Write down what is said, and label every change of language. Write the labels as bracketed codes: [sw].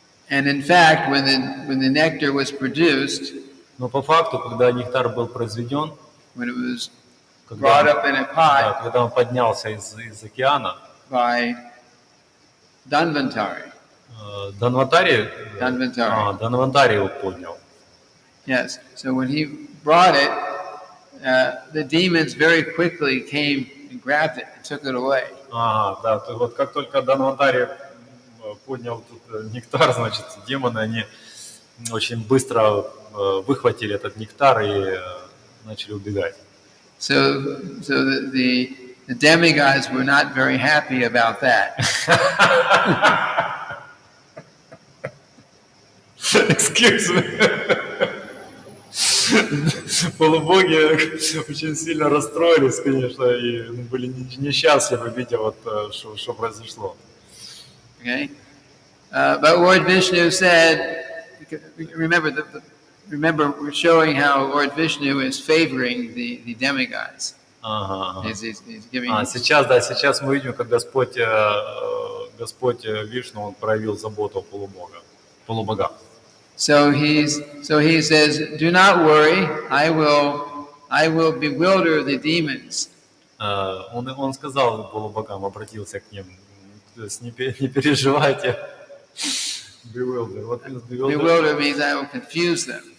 [en] And in fact, when the nectar was produced, [ru] но по факту, когда нектар был произведен, [en] when it was brought up in a pot, [ru] когда он поднялся из океана, [en] by Dhanvantari. [ru] Дhanvantari его поднял. [en] Yes. So when he brought it, the demons very quickly came and grabbed it and took it away. [ru] Да, то вот как только Дhanvantari поднял тут нектар, значит, демоны, они очень быстро выхватили этот нектар и начали убегать. [en] So the demigods were not very happy about that. Excuse me. [ru] полубоги очень сильно расстроились, конечно, и были несчастливы, видя вот, что произошло. [en] Okay? But Lord Vishnu said, remember we're showing how Lord Vishnu is favoring the demigods. [ru] Ага. [en] He's giving. [ru] Сейчас мы видим, как Господь Вишну, он проявил заботу о полубогах. [en] So he says, do not worry, I will bewilder the demons. [ru] Он сказал полубогам, обратился к ним, то есть не переживайте. [en] Bewilder means I will confuse them.